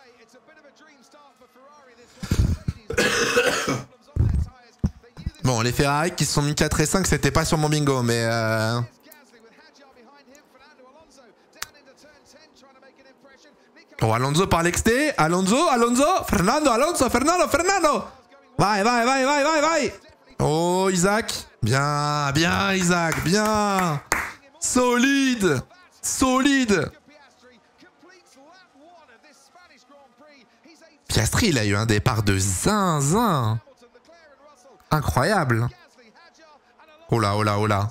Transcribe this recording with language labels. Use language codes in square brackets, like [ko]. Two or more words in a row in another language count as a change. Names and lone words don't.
[fr] Bon, les Ferrari qui se sont mis 4 et 5, c'était pas sur mon bingo, mais... Oh, Alonso par l'exté. Alonso, Fernando, Fernando. [it] Vai, vai, vai, vai, vai, vai. [fr] Oh, Isaac. Bien, bien, Isaac, bien. Solide. Solide. Piastri, il a eu un départ de zinzin. Incroyable. Oh là, oh là, oh là.